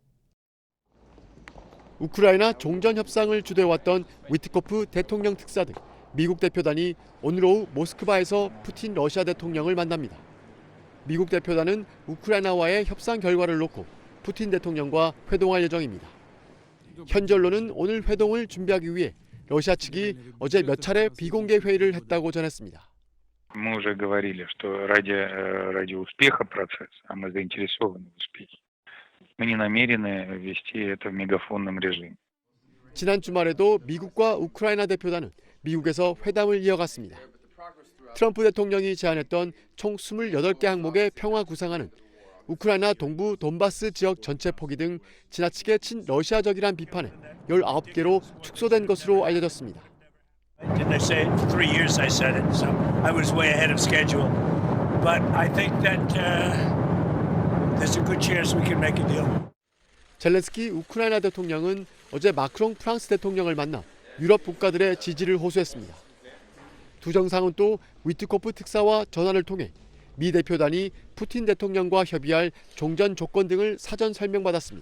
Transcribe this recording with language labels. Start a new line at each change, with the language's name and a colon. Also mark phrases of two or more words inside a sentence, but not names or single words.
Korean: 우크라이나 종전 협상을 주도해왔던 위트코프 대통령 특사 등 미국 대표단이 오늘 오후 모스크바에서 푸틴 러시아 대통령을 만납니다. 미국 대표단은 우크라이나와의 협상 결과를 놓고 푸틴 대통령과 회동할 예정입니다. 현재 언론은 오늘 회동을 준비하기 위해 러시아 측이 어제 몇 차례 비공개 회의를 했다고 전했습니다.
Russian: Мы уже говорили, что ради успеха процесса, а мы заинтересованы в успехе. Мы не намерены вести это в мегафонном режиме.
Korean: 지난 주말에도 미국과 우크라이나 대표단은 미국에서 회담을 이어갔습니다. 트럼프 대통령이 제안했던 총 28개 항목의 평화 구상안은 우크라이나 동부 돈바스 지역 전체 포기 등 지나치게 친러시아적이란 비판에 19개로 축소된 것으로 알려졌습니다.
English: Didn't I say it? For 3 years I said it, so I was way ahead of schedule. But I think that there's a good chance we can make a deal.
Korean: 젤렌스키 우크라이나 대통령은 어제 마크롱 프랑스 대통령을 만나 유럽 국가들의 지지를 호소했습니다. 두 정상은 또 위트코프 특사와 전화를 통해 미 대표단이 푸틴 대통령과 협의할 종전 조건 등을 사전 설명받았습니다.